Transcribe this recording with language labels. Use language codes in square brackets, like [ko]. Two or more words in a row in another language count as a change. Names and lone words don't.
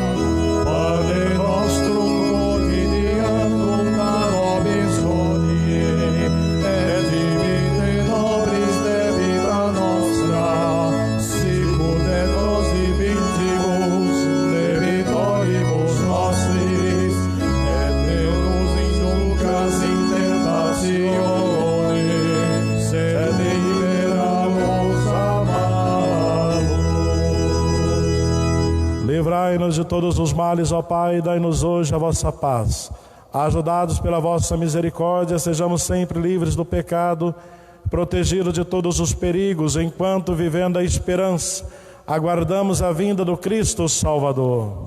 [la] Pane nostrum quotidianum da nobis hodie, et dimite nobis debita nostra, sicut et nos debitibus debitoribus nostris, et ne nos inducas in tentatione, sed libera-nos a malo. [pt] livrai-nos de todos os males, ó Pai, e dai-nos hoje a vossa paz. Ajudados pela vossa misericórdia, sejamos sempre livres do pecado, protegidos de todos os perigos, enquanto, vivendo a esperança, aguardamos a vinda do Cristo Salvador.